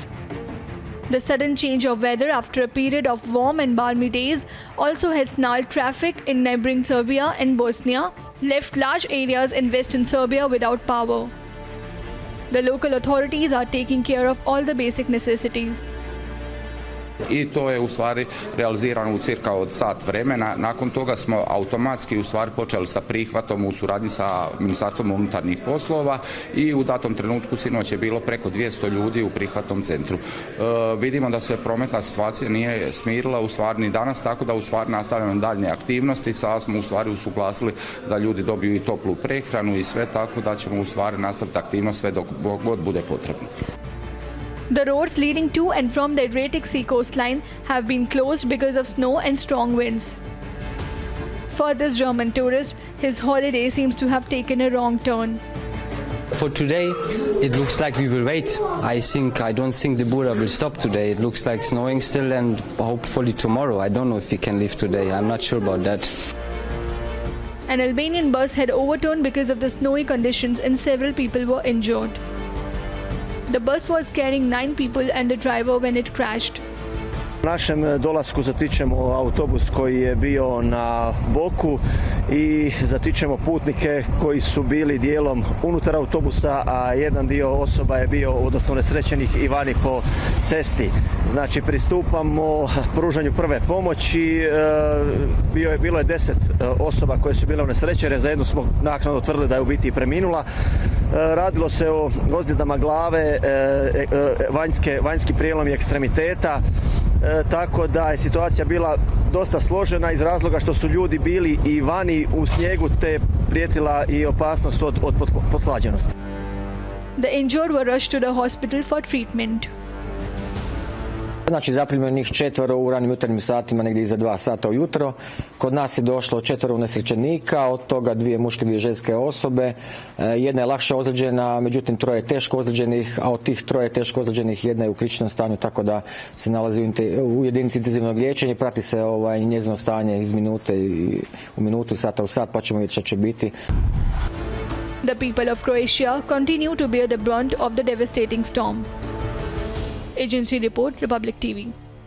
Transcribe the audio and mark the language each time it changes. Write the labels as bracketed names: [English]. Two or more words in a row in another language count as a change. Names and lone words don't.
[English] The sudden change of weather after a period of warm and balmy days also has snarled traffic in neighboring Serbia and Bosnia, left large areas in western Serbia without power. The local authorities are taking care of all the basic necessities. [Croatian] I to je u stvari realizirano u cirka od sat vremena. Nakon toga smo automatski u stvari počeli sa prihvatom u suradnji sa Ministarstvom unutarnjih poslova i u datom trenutku sinoć je bilo preko 200 ljudi u prihvatnom centru. Vidimo da se prometna situacija nije smirila u stvari ni danas, tako da u stvari nastavljamo daljnje aktivnosti. Sada smo u stvari usuglasili da ljudi dobiju i toplu prehranu i sve, tako da ćemo u stvari nastaviti aktivnost sve dok god bude potrebno. [English] The roads leading to and from the Adriatic Sea coastline have been closed because of snow and strong winds. For this German tourist, his holiday seems to have taken a wrong turn. For today, it looks like we will wait. I don't think the Bura will stop today. It looks like snowing still, and hopefully tomorrow. I don't know if we can leave today. I'm not sure about that. An Albanian bus had overturned because of the snowy conditions and several people were injured. The bus was carrying 9 people and a driver when it crashed. [Croatian] U našem dolasku zatičemo autobus koji je bio na boku i zatičemo putnike koji su bili dijelom unutar autobusa, a jedan dio osoba je bio, odnosno nesrećenih, i vani po cesti. Znači, pristupamo pružanju prve pomoći. Bilo je 10 osoba koje su bile unesrećene, za jednu smo naknadno tvrdili da je u biti preminula. Radilo se o ozljedama glave, vanjski prijelom i ekstremiteta. Tako da je situacija bila dosta složena iz razloga što su ljudi bili i vani u snijegu, te prijetila i opasnost od pothlađenosti. [English] The injured were rushed to the hospital for treatment. [Croatian] Znači, zaprimljeno njih 4 u ranim jutarnjim satima, negdje iza 2 sata ujutro. Kod nas je došlo 4 unesrećenika, od toga 2 muške, 2 ženske osobe. Jedna je lakše ozlijeđena, međutim 3 teško ozlijeđenih, a od tih 3 teško ozlijeđenih jedna je u kritičnom stanju, tako da se nalazi u jedinici intenzivnog liječenja. Prati se njezino stanje iz minute u minutu, sata u sat, pa ćemo vidjeti što će biti. [English] The people of Croatia continue to bear the brunt of the devastating storm. Agency Report, Republic TV.